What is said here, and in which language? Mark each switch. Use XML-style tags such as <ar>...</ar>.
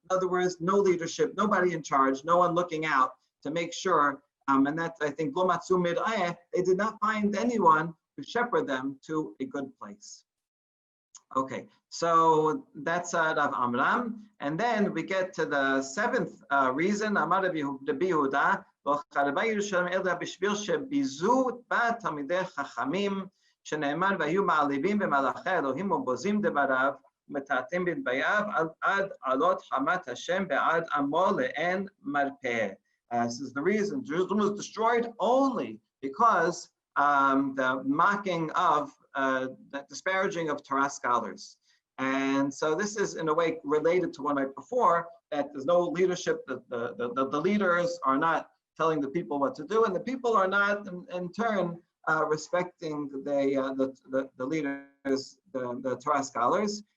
<en>In other words, no leadership, nobody in charge, no one looking out to make sure. And that's, I think, they did not find anyone to shepherd them to a good place. Okay, so that's Rav Amram. And then we get to the seventh reason.</en> <he>Amar Rabbi Yehuda, בשביל שביזו בה תלמידי חכמים, שנאמר והיו מעליבים במלאכי אלוהים ובוזים דבריו ומטאטאים בדבריו עד עלות חמת השם ועד עמו לאין מרפא.</he> <en>This is the reason Jerusalem was destroyed only because the mocking of, the disparaging of Torah scholars. And so this is in a way related to one right before, that there's no leadership, the leaders are not telling the people what to do, and the people are not in turn respecting the leaders, the Torah scholars.</en>